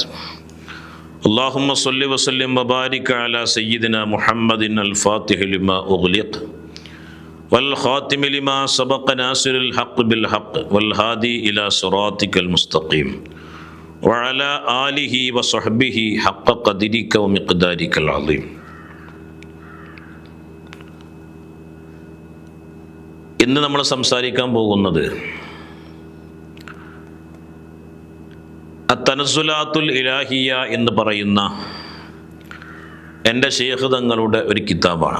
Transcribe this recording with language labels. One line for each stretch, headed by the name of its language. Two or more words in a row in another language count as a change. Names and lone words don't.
Arabic: اللهم صل وسلم وبارك على سيدنا محمد الفاتح لما أغلق والخاتم لما سبق ناصر الحق بالحق والهادي إلى صراطك المستقيم وعلى آله وصحبه حق قدرك ومقدارك العظيم.
Malayalam: ഇന്ന് നമ്മൾ സംസാരിക്കാൻ പോകുന്നത് അത്തനസുലാത്തുൽ ഇലാഹിയ എന്ന് പറയുന്ന എൻ്റെ ശൈഖ് തങ്ങളുടെ ഒരു കിതാബാണ്.